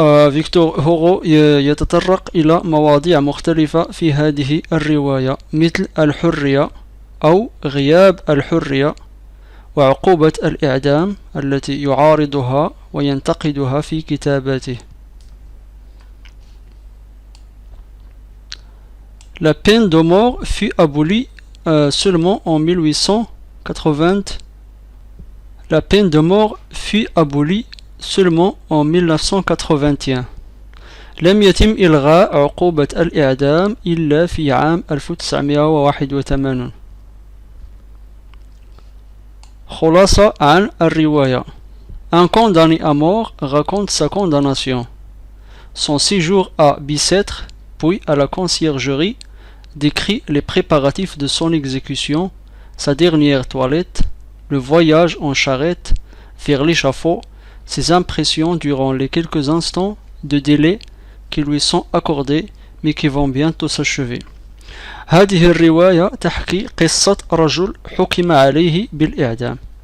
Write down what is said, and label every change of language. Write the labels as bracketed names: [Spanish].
[Arabic] فيكتور هوغو يتطرق إلى مواضيع مختلفة في هذه الرواية مثل الحرية أو غياب الحرية وعقوبة الإعدام التي يعارضها وينتقدها في كتاباته. [French] La peine de mort fut abolie seulement en 1880. La peine de mort fut abolie seulement en 1981. [Arabic] لم يتم إلغاء عقوبة الإعدام إلا في عام 1981. خلاصة عن الرواية. [French] Un condamné à mort raconte sa condamnation, son séjour à Bicêtre, puis à la conciergerie, décrit les préparatifs de son exécution, sa dernière toilette, le voyage en charrette vers l'échafaud, ses impressions durant les quelques instants de délai qui lui sont accordés mais qui vont bientôt s'achever. [Arabic] هذه الرواية تحكي قصة رجل حكم عليه بالإعدام.